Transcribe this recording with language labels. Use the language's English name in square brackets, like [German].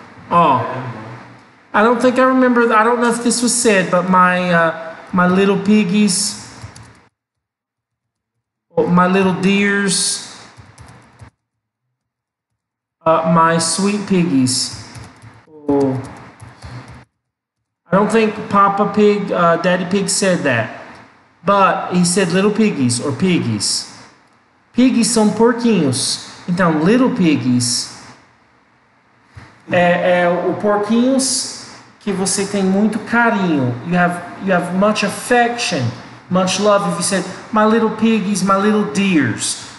[English] Oh, I don't think I remember. I don't know if this was said, but my little piggies, my little dears, my sweet piggies. Oh, I don't think Papa Pig, Daddy Pig said that, but he said little piggies or piggies. [Portuguese] Piggies são porquinhos. Então, little piggies é o porquinhos que você tem muito carinho. [English] You have much affection, much love. If you said my little piggies, my little dears.